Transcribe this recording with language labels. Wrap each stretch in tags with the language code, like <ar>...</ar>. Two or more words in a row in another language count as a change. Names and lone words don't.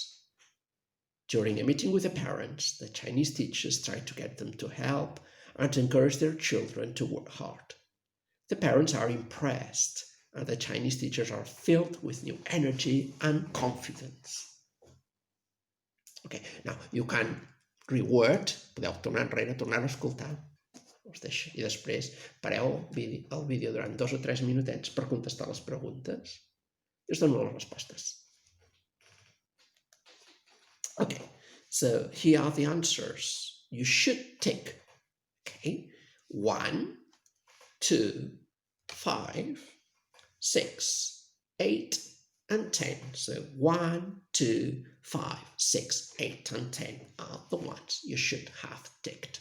<en>During a meeting with the parents, the Chinese teachers try to get them to help and to encourage their children to work hard. The parents are impressed, and the Chinese teachers are filled with new energy and confidence. Okay, now you can reword,</en> <ca>podeu tornar enrere, tornar a escoltar, I després pareu el vídeo durant 2 o 3 minutets per contestar les preguntes. I us dono les respostes.</ca> <en>Okay, so here are the answers. You should tick. Okay, 1, 2, 5, 6, 8, and 10. So 1, 2, 5, 6, 8, and 10 are the ones you should have ticked.</en>